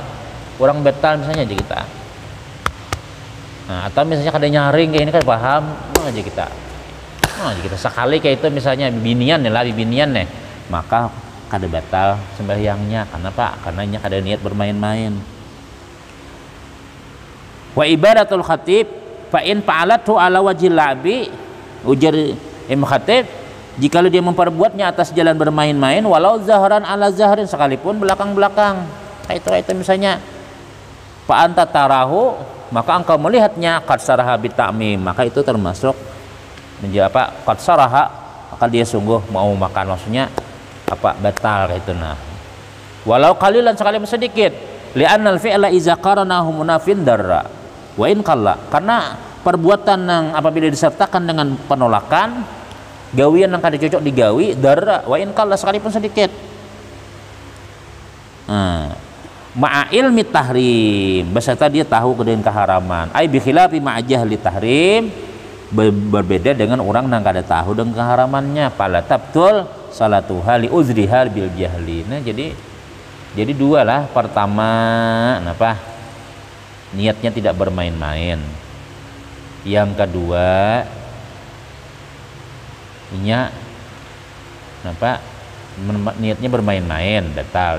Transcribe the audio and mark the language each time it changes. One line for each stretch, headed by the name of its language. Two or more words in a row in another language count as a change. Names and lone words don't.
Banjar: Orang batal misalnya aja kita. Nah, atau misalnya kada nyaring kayak ini kan paham aja kita. Aja kita sekali kayak itu misalnya bibinian nih, maka kada batal sembahyangnya. Kenapa? Karena nya kada niat bermain-main.
Arabic: وعبارة الخطيب فإن فعلته على وجه اللعب,
Banjar: ujar Imam Khatib, Jikalau dia memperbuatnya atas jalan bermain-main,
Arabic: ولو ظهرا على ظهر,
Banjar: sekalipun belakang-belakang. Itu misalnya
Arabic: فأنت تراه,
Banjar: maka engkau melihatnya
Arabic: قد صرح بتميم,
Banjar: maka itu termasuk menjadi apa?
Arabic: قد صرح,
Banjar: maka dia sungguh mau makan, maksudnya apa? Batal itu nah.
Arabic: ولو قليلا,
Banjar: sekalipun sedikit,
Arabic: لأن الفعل إذا قارنه منافٍ ضر وإن قل,
Banjar: karena perbuatan yang apabila disertakan dengan penolakan, gawian yang kada cocok digawi,
Arabic: ضر وإن قل,
Banjar: sekalipun sedikit.
Arabic: مع علم التحريم,
Banjar: beserta dia tahu dengan keharaman.
Arabic: أي بخلاف مع جهل التحريم,
Banjar: berbeda dengan orang yang kada tahu dengan keharamannya.
Arabic: فلا تبطل صلاتها لعذرها بالجهل.
Banjar: Nah, jadi dua lah. Pertama, apa? Niatnya tidak bermain-main. Yang kedua, niatnya bermain-main, batal.